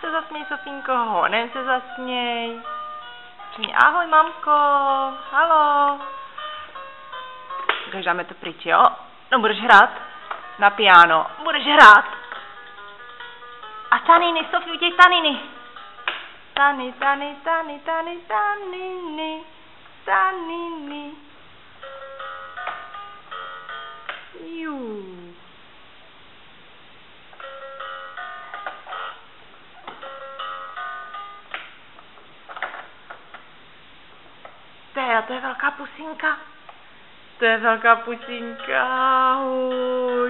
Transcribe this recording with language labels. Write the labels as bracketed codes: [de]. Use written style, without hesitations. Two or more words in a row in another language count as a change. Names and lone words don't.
[cs] zasměj, Sofínko, honem se zasměj. Řekni ahoj, mamko, halo. Takže dáme to pryč, jo? No, budeš hrát na piano. Budeš hrát. A taniny, Sofí, uděj taniny. Tany, tany, tany, tany, taniny, taniny. Jú. To je velká pusinka. To je velká pusinka. Ahoj.